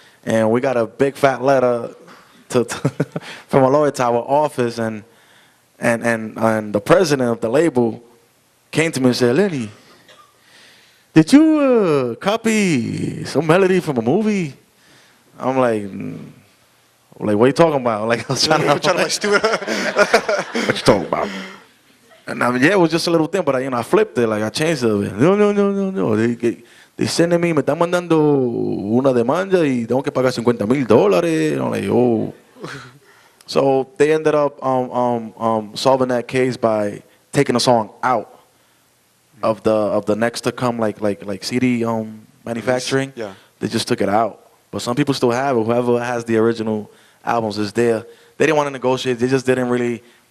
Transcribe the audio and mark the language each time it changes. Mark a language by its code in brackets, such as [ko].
[en] And we got a big fat letter from a lawyer to our office, and the president of the label came to me and said, "Lenny, did you copy some melody from a movie?" I'm like, what are you talking about? Like, I was trying to like Stuart. What you talking about? And it was just a little thing, but I flipped it, like I changed it. No. They sending me, [es] me están mandando una demanda y tengo que pagar $50,000. [en] I'm like, oh. So they ended up solving that case by taking the song out of the next to come like CD manufacturing. Yeah. They just took it out. But some people still have it. Whoever has the original albums is there. They didn't want to negotiate. They just didn't really.